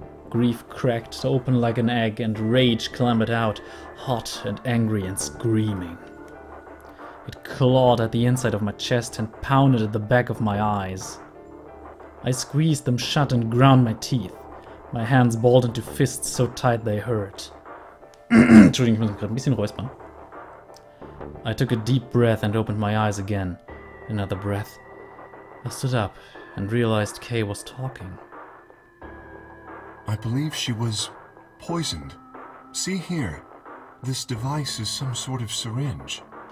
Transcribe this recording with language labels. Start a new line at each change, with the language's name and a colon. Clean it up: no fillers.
English: Grief cracked open like an egg, and rage clambered out, hot and angry and screaming. It clawed at the inside of my chest and pounded at the back of my eyes. I squeezed them shut and ground my teeth. My hands balled into fists so tight they hurt.
German: Entschuldigung, ich muss mich gerade ein bisschen räuspern.
English: I took a deep breath and opened my eyes again. Another breath. I stood up and realized Kay was talking. I believe she was poisoned. See here. This device is some sort of syringe.